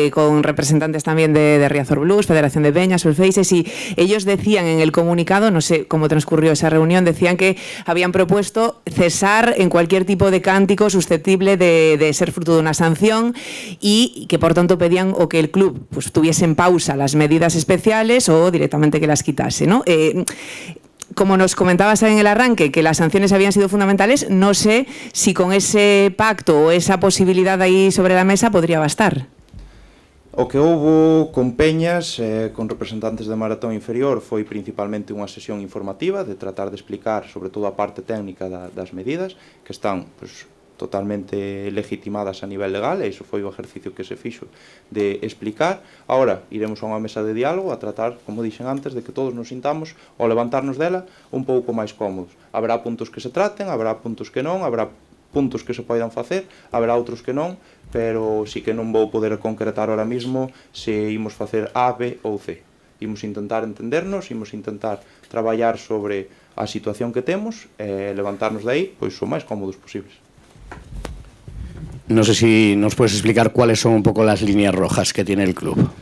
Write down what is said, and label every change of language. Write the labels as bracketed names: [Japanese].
[Spanish] Con representantes también de Riazor Blues, Federación de Peñas, Sulfeises, y ellos decían en el comunicado, no sé cómo transcurrió esa reunión, decían que habían propuesto cesar en cualquier tipo de cántico susceptible de ser fruto de una sanción y que por tanto pedían o que el club tuviese en pausa las medidas especiales o directamente que las quitase, ¿no? Como nos comentabas en el arranque, que las sanciones habían sido fundamentales, no sé si con ese pacto o esa posibilidad ahí sobre la mesa podría bastar. [Galician] O que houbo con Peñas, con representantes de Maratón Inferior, foi principalmente unha sesión informativa de tratar de explicar sobre todo a parte técnica das medidas, que están totalmente legitimadas a nivel legal, e iso foi o exercicio que se fixo de explicar. Ahora iremos a unha mesa de diálogo a tratar, como dixen antes, de que todos nos sintamos ao levantarnos dela un pouco máis cómodos. Haberá puntos que se traten, haberá puntos que non, haberá puntos que se poidan facer, haberá outros que non, pero sí que non vou poder concretar ahora mismo se imos facer A, B ou C. Imos intentar entendernos, imos intentar traballar sobre a situación que temos e levantarnos de aí pois o máis cómodos posibles. [Spanish] No sé si nos puedes explicar cuáles son un poco las líneas rojas que tiene el club.